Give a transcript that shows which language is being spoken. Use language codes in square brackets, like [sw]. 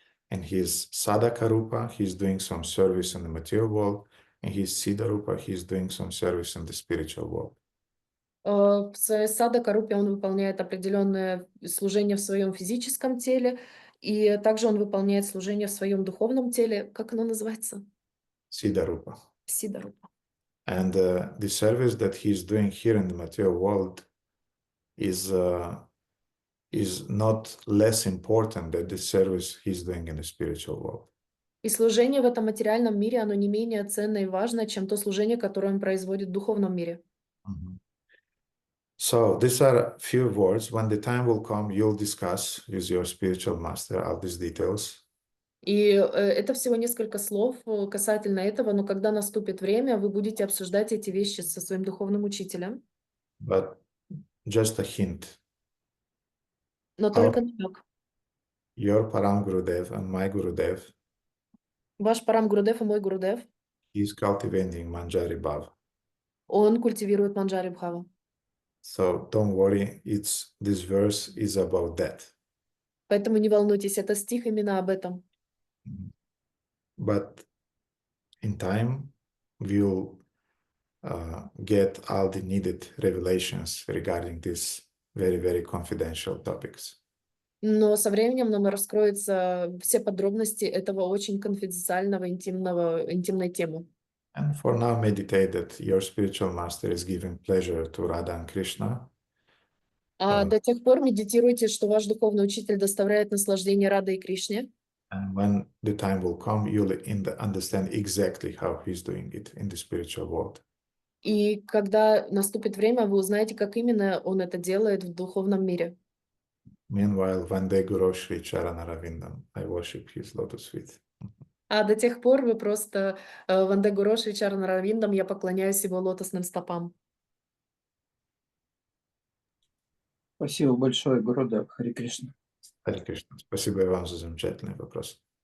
[en] In his sadhaka rupa, he's doing some service in the material world. In his siddha rupa, he's doing some service in the spiritual world. [ru] В своей садхака-рупе он выполняет определенное служение в своем физическом теле, и также он выполняет служение в своем духовном теле. Как оно называется? [en] Siddha rupa. [ru] Сидха-рупа. [en] And the service that he's doing here in the material world is not less important than the service he's doing in the spiritual world. [ru] И служение в этом материальном мире, оно не менее ценно и важно, чем то служение, которое он производит в духовном мире. [en] So these are a few words. When the time will come, you'll discuss with your spiritual master all these details. [ru] И это всего несколько слов касательно этого, но когда наступит время, вы будете обсуждать эти вещи со своим духовным учителем. [en] But just a hint. [ru] Но только намек. [en] Your Param Gurudev and my Gurudev [ru] Ваш Парам Гурудев и мой Гурудев, [en] is cultivating Manjari Bhav. [ru] он культивирует Манджари Бхаву. [en] So don't worry, this verse is about that. [ru] Поэтому не волнуйтесь, это стих именно об этом. [en] But in time, we'll get all the needed revelations regarding these very, very confidential topics. [ru] Но со временем нам раскроются все подробности этого очень конфиденциального, интимной темы. [en] And for now, meditate that your spiritual master is giving pleasure to Radha and Krishna. [ru] А до тех пор медитируйте, что ваш духовный учитель доставляет наслаждение Радhe и Кришне. [en] And when the time will come, you'll understand exactly how he's doing it in the spiritual world. [ru] И когда наступит время, вы узнаете, как именно он это делает в духовном мире. [en] Meanwhile, [sa] Vande Guru Shri Charana Ravindam, [en] I worship his lotus feet. [ru] А до тех пор вы просто [sa] Ванде Гуру Шри Чарана Равиндам, [ru] я поклоняюсь его лотосным стопам. Спасибо большое, Гурудев. Хари Кришна. Хари Кришна. Спасибо и вам за замечательный вопрос.